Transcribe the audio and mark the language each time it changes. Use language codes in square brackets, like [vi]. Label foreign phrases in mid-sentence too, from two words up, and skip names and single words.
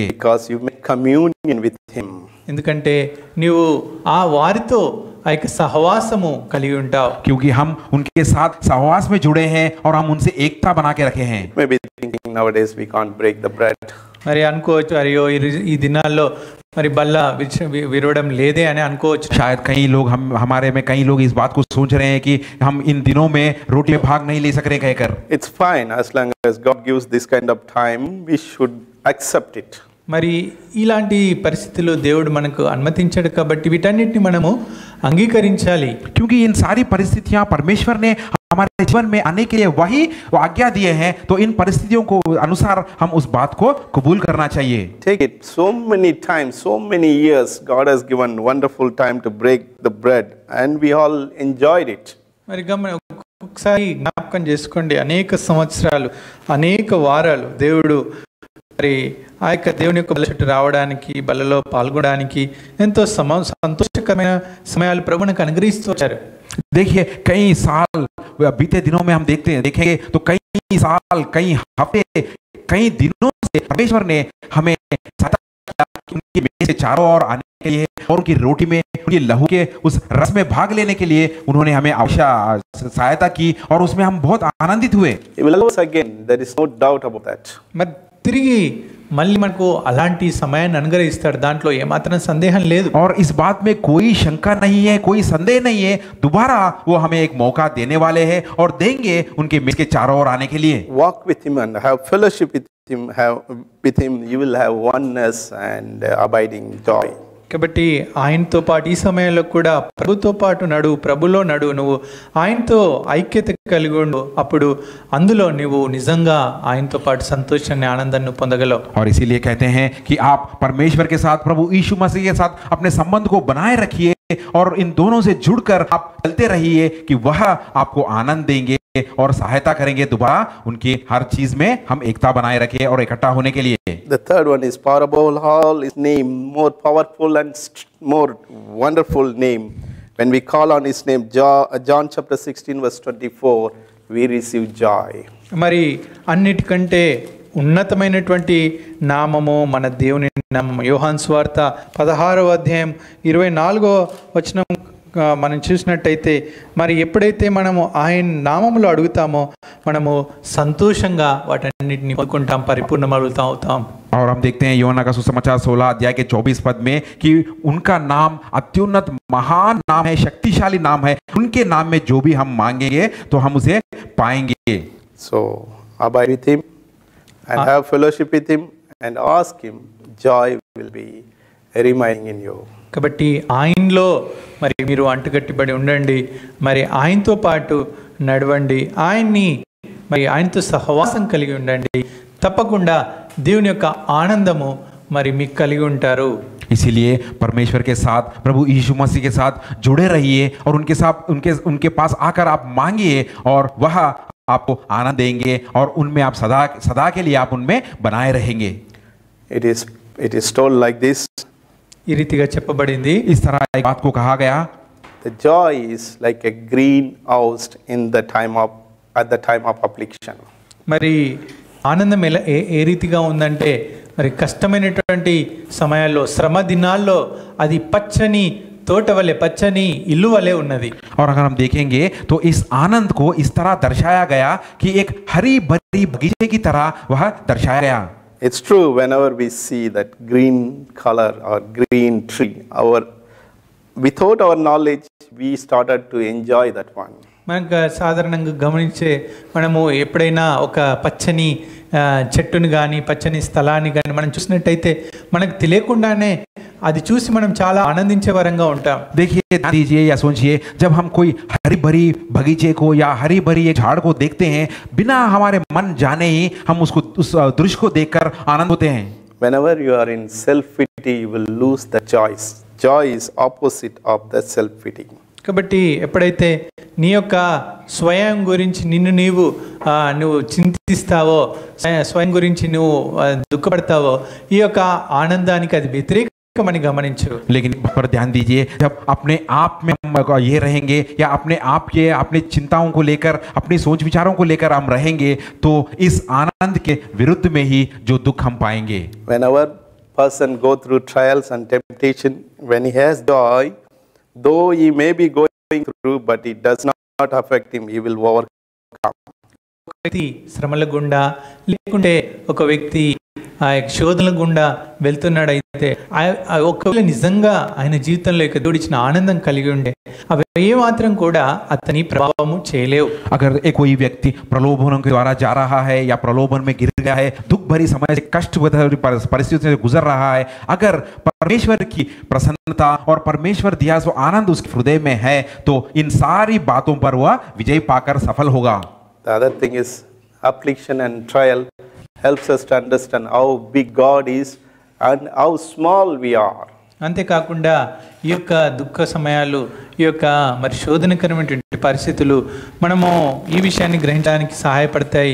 [en] Because you make communion with Him. [te] ఎందుకంటే నీవు ఆ వారితో ఆ యొక్క సహవాసము కలిగి ఉంటావు. [hi] क्योंकि हम उनके साथ सहवास में जुड़े हैं और हम उनसे एकता बना के रखे हैं. [en] Maybe thinking nowadays we can't break the bread. [te] మరి అనుకోవచ్చు అయ్యో ఈ దినాల్లో మరి బల్ల విరవడం లేదే అని అనుకోవచ్చు. [hi] शायद कई लोग हमारे में कई लोग इस बात को सोच रहे हैं कि हम इन दिनों में रोटी में भाग नहीं ले सक रहे कहकर. [en] It's fine as long as God gives this kind of time, we should accept it. [te] మరి ఇలాంటి పరిస్థితుల్లో దేవుడు మనకు అనుమతించాడు కాబట్టి వీటన్నిటిని మనము అంగీకరించాలి. [hi] क्योंकि इन सारी परिस्थितियां परमेश्वर ने हमारे जीवन में आने के लिए वही आज्ञा दिए हैं तो इन परिस्थितियों को अनुसार हम उस बात को कबूल करना चाहिए. [en] Take it. So many times, so many years, God has given wonderful time to break the bread, and we all enjoyed it. [te] మరి ఒకసారి జ్ఞాపకం చేసుకోండి, అనేక సంవత్సరాలు అనేక వారాలు దేవుడు మరి ఆ యొక్క దేవుని యొక్క బల్ల చుట్టూ రావడానికి బల్లలో పాల్గొనడానికి ఎంతో సంతోషకరమైన సమయాలు ప్రభువునికి అనుగ్రహిస్తూ వచ్చారు. [hi] देखिए कई साल बीते दिनों में हम देखेंगे तो कई साल कई हफ्ते कई दिनों से परमेश्वर ने हमें उनकी मेज से चारों ओर आने के लिए और उनकी रोटी में उनकी लहू के उस रस में भाग लेने के लिए उन्होंने हमें सहायता की और उसमें हम बहुत आनंदित हुए. [en] Again, there is no doubt about that. [te] మరి తిరిగి మళ్ళీ మనకు అలాంటి సమయాన్ని అనుగ్రహిస్తాడు, దాంట్లో ఏమాత్రం సందేహం లేదు. [hi] और इस बात में कोई शंका नहीं है, कोई संदेह नहीं है. दोबारा वो हमें एक मौका देने वाले हैं और देंगे उनके मेज के चारों ओर आने के लिए. [en] Walk with Him and have fellowship with Him. You will have oneness and abiding joy. [te] కాబట్టి ఆయనతో పాటు ఈ సమయంలో కూడా ప్రభుతో పాటు ప్రభులో నువ్వు ఆయనతో ఐక్యత కలిగి ఉండు. అప్పుడు అందులో నువ్వు నిజంగా ఆయనతో పాటు సంతోషాన్ని ఆనందాన్ని పొందగలవు. [hi] और इसीलिए कहते हैं कि आप परमेश्वर के साथ प्रभु यीशु मसीह के साथ अपने संबंध को बनाए रखिए और इन दोनों से जुड़कर आप चलते रहिए कि वह आपको आनंद देंगे और सहायता करेंगे दोबारा उनकी हर चीज में हम एकता बनाए रखें और इकट्ठा होने के लिए. [en] The third one is parable. All His name more powerful and more wonderful name. When we call on His name, John chapter 16 verse 24, we receive joy. [te] మరి అన్నిటికంటే ఉన్నతమైనటువంటి నామము మన దేవుని నామము. యోహాను సువార్త 16వ అధ్యాయం 24వ వచనం మనం చూసినట్టయితే మరి ఎప్పుడైతే మనము ఆయన నామములో అడుగుతామో మనము సంతోషంగా వాటన్నిటిని పొందుకుంటాం, పరిపూర్ణమవుతాం. [hi] और हम देखते हैं यूहन्ना का सुसमाचार 16 अध्याय के 24 पद में कि उनका नाम अत्युन्नत महान नाम है, शक्तिशाली नाम है. उनके नाम में जो भी हम मांगेंगे तो हम उसे पाएंगे. [en] So abide with Him and have fellowship with Him and ask Him. Joy will be remaining in you. [te] కాబట్టి ఆయనలో మరి మీరు అంటుకట్టిబడి ఉండండి, మరి ఆయనతో పాటు నడవండి, ఆయనతో సహవాసం కలిగి ఉండండి. తప్పకుండా దేవుని యొక్క ఆనందము మరి మీకు కలిగి ఉంటారు. [hi] इसीलिए परमेश्वर के साथ प्रभु यीशु मसीह के साथ जुड़े रहिए और उनके साथ उनके पास आकर आप मांगिए और वह आपको आनंद देंगे और उनमें आप सदा के लिए आप उनमें बनाए रहेंगे. [en] It is told like this. [te] ఈ రీతిగా చెప్పబడింది. [hi] इस तरह एक बात को कहा गया. [en] The joy is like a greenhouse at the time of affliction. [te] మరి ఆనందం ఏ రీతిగా ఉందంటే మరి కష్టమైనటువంటి సమయాల్లో శ్రమ దినాల్లో అది పచ్చని తోట వలె పచ్చని ఇల్లు వలె ఉన్నది. [hi] और अगर हम देखेंगे तो इस आनंद को इस तरह दर्शाया गया कि एक हरी भरी बगीचे की तरह वह दर्शाया गया. [en] It's true, whenever we see that green color or green tree, without our knowledge, we started to enjoy that one. [te] మనకు సాధారణంగా గమనించే మనము ఎప్పుడైనా ఒక పచ్చని చెట్టును కానీ పచ్చని స్థలాన్ని కానీ మనం చూసినట్టయితే మనకు తెలియకుండానే అది చూసి మనం చాలా ఆనందించే వరంగా ఉంటాం. [hi] देखिए, ध्यान दीजिए या सोचिए, जब हम कोई हरी भरी बगीचे को या हरी भरी एक झाड़ को देखते हैं, बिना हमारे मन जाने ही हम उसको उस दृश्य को देखकर आनंद होते हैं. [en] Whenever you are in self-pity, you will lose the joy. Joy is opposite of the self-pity. [te] కాబట్టి ఎప్పుడైతే నీ యొక్క స్వయం గురించి నిన్ను నువ్వు చింతిస్తావో, స్వయం గురించి నువ్వు దుఃఖపడతావో, ఈ యొక్క ఆనందానికి అది వ్యతిరేకమని గమనించు. [hi] लेकिन पर ध्यान दीजिए, जब अपने आप में हम ये रहेंगे या अपने आप के अपनी चिंताओं को लेकर, अपनी सोच विचारों को लेकर हम रहेंगे, तो इस आनंद के विरुद्ध में ही जो दुख हम पाएंगे. [en] Whenever person go through trials and temptation, when he has joy, though he may be going through, but it does not affect him, he will overcome. [te] ఒక వ్యక్తి శ్రమల గుండా లేకుంటే ఒక వ్యక్తి ఆ యొక్క శోధనల గుండా వెళ్తున్నాడైతే ఒకవేళ నిజంగా ఆయన జీవితంలో దేవుడిచ్చిన ఆనందం కలిగి ఉండే అవి ఏ మాత్రం కూడా అతని ప్రభావము చేయలేవు. [hi] अगर एक कोई व्यक्ति प्रलोभनों के द्वारा जा रहा है या प्रलोभन में गिर गया है, दुख भरी समय से कष्ट भरी परिस्थितियों से गुजर रहा है, अगर परमेश्वर की प्रसन्नता और परमेश्वर दिया सो आनंद उसके हृदय में है, तो इन सारी बातों पर वह विजय पाकर सफल होगा. [en] The other thing is affliction and trial helps us to understand how big God is and how small we are. [te] అంతేకాకుండా ఈ యొక్క దుఃఖ సమయాలు, ఈ యొక్క మరి శోధనకరమైనటువంటి పరిస్థితులు మనము ఈ విషయాన్ని గ్రహించడానికి సహాయపడతాయి.